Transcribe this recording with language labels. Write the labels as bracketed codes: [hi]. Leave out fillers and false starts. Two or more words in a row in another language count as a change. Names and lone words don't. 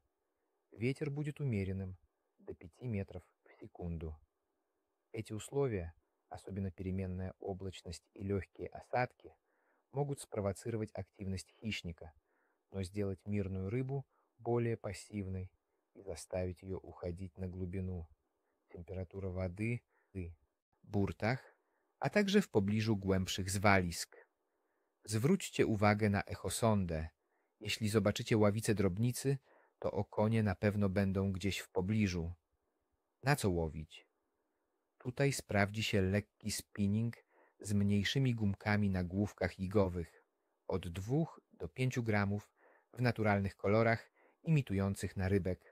[ru] Ветер будет умеренным, до 5 метров в секунду. Эти условия, особенно переменная облачность и легкие осадки, могут спровоцировать активность хищника, но сделать мирную рыбу более пассивной и заставить ее уходить на глубину. [pl] Темперatuра wody w burtach, a także w pobliżu głębszych zwalisk. Zwróćcie uwagę na echosondę. Jeśli zobaczycie ławicę drobnicy, to okonie na pewno będą gdzieś w pobliżu. Na co łowić? Tutaj sprawdzi się lekki spinning z mniejszymi gumkami na główkach igowych, od 2 do 5 gramów, w naturalnych kolorach, imitujących narybek.